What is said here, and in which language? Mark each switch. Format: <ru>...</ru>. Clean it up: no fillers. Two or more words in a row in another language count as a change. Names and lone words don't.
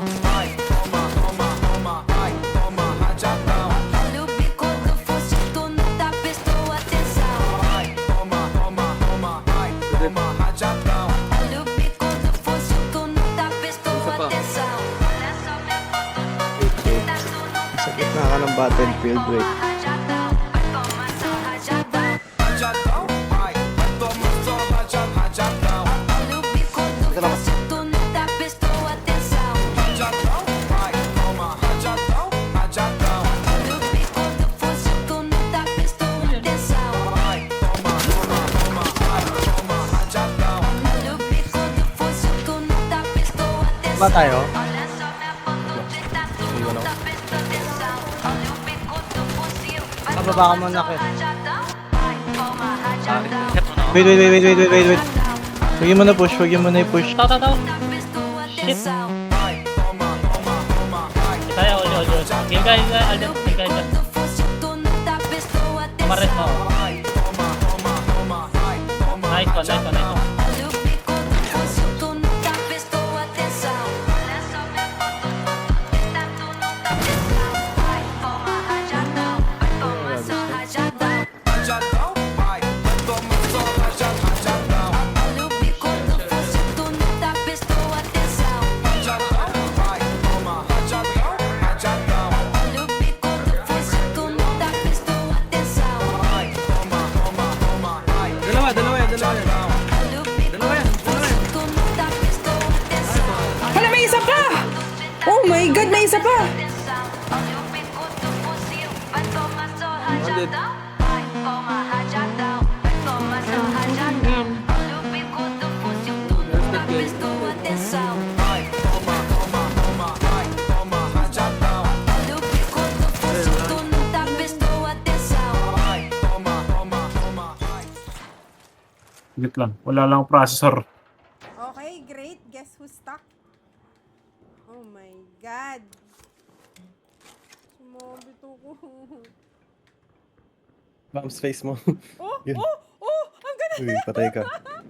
<pt>Vai, toma, vai, toma rajadão. Olha o bico do fuzil, tu não tá prestou atenção. Vai, toma, vai, toma rajadão. Olha o bico do fuzil, tu não tá prestou</pt> <tl>Isa pa.</tl> <pt>atenção. Olha só minha foto, tu não tá</pt> <tl>Sa gitna ka ng battlefield, wait.</tl> <pt>rajadão, vai tomar só rajadão. Rajadão, vai tomar só rajadão. Olha o bico do fuzil, tu não tá prestou atenção. Rajadão, vai tomar rajadão. Olha o bico do fuzil, tu não tá prestou atenção. Vai, toma, vai, toma rajadão. Olha o bico do fuzil, tu não tá prestou atenção.</pt> <tl>Ba tayo?</tl> <pt>Olha só minha foto, tu não tá prestando atenção. Olha o bico do fuzil, vai</pt> <tl>Pababa ka</tl> <pt>tomar</pt> <tl>muna,</tl> <pt>só Kit. rajadão. Vai, toma rajadão.</pt> <tl>Wait. Huwag mo na push, Tao.</tl> <pt>Tá prestou atenção. Vai, toma, vai.</pt> <tl>Kaya, all. Game ka, Alden. Game ka,</tl> <pt>Bico do fuzil, tu não tá prestou Mares atenção.</pt> <tl>mo.</tl> <pt>Vai, toma, vai, toma</pt> <en>Nice one.</en> <pt>Olha o bico do fuzil, tu não tá prestou atenção. Olha só minha foto, tu não tá prestando. Vai, toma rajadão, vai tomar só rajadão. rajadão. Vai, toma só rajadão. Olha o bico do fuzil, tu não tá prestou atenção. Rajadão, vai, toma rajadão. Olha o bico do fuzil, tu não tá prestou atenção. Vai, toma, vai.</pt> <tl>Dalawa yan.</tl> <pt>Olha o bico do fuzil, tu não tá prestou atenção.</pt> <tl>Hala, may isa pa!</tl> <en>Oh my God,</en> <tl>may isa pa!</tl> <pt>Olha o bico do fuzil, vai tomar só rajadão. Vai, toma rajadão, vai tomar só rajadão. Olha o bico do fuzil, tu não tá prestou atenção. Vai, toma, vai, toma rajadão. Olha o bico do fuzil, tu não tá prestou atenção. Vai, toma, vai.</pt> <tl>Wait lang. Wala lang processor.</tl> <en>Okay, great. Guess who's stuck? Oh my God.</en> <tl>Sumabit ako. Bombs face mo. Oh! Yun. Oh! Oh! Ang ganda! Uy, patay ka.</tl>